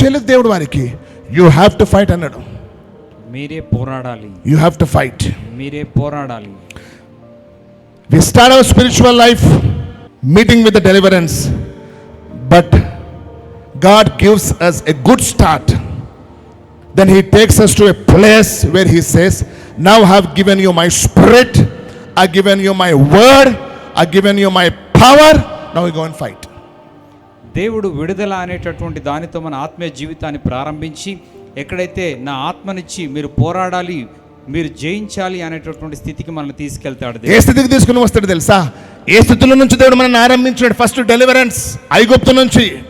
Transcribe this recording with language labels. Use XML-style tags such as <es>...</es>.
<te>దేవుడు వారికి.</te> <en>you have to fight</en> <te>అన్నాడు. మీరే పోరాడాలి.</te> <en>You have to fight.</en> <te>మీరే పోరాడాలి.</te> <en>We start our spiritual life meeting with the deliverance, but God gives us a good start. Then he takes us to a place where he says, now I have given you my spirit, I have given you my word, I have given you my power, now we go and fight.</en> <te>దేవుడు విడుదల అనేటటువంటి దానితో మన ఆత్మీయ జీవితాన్ని ప్రారంభించి, ఎక్కడైతే నా ఆత్మనిచ్చి మీరు పోరాడాలి, మీరు జయించాలి అనేటటువంటి స్థితికి మనల్ని తీసుకెళ్తాడు. ఏ స్థితికి తీసుకుని వస్తాడు తెలుసా? ఏ స్థితిలో నుంచి దేవుడు మనల్ని ఆరంభించాడు? ఫస్ట్ డెలివరెన్స్ ఐగుప్తు నుంచి.</te>